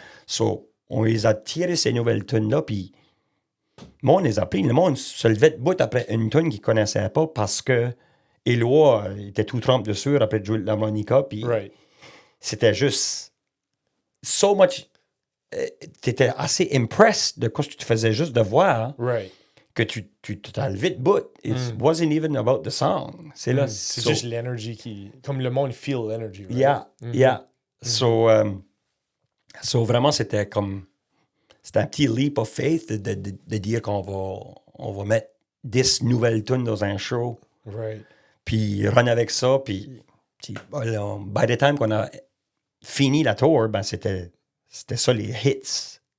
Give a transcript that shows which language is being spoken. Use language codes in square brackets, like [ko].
[fr] So, on les a tirées, ces nouvelles tunes-là, puis le monde les a pris. Le monde se levait de bout après une tune qu'ils ne connaissaient pas parce que Éloi était tout trempé dessus après de jouer de l'harmonica, puis [en] Right. [fr] c'était juste [en] so much... [fr] T'étais assez impressed de ce que tu te faisais juste de voir [en] Right. [fr] que tu t'as levé de bout. [en] It wasn't even about the song. [fr] C'est là. C'est juste l'énergie qui... Comme le monde feel l'énergie, [en] right? Yeah. [fr] So vraiment, c'était comme... C'était un petit [en] leap of faith [fr] de dire qu'on va mettre 10 nouvelles tunes dans un show, [en] Right. [fr] puis run avec ça, puis [en] by the time [fr] qu'on a fini la tour, ben c'était ça les hits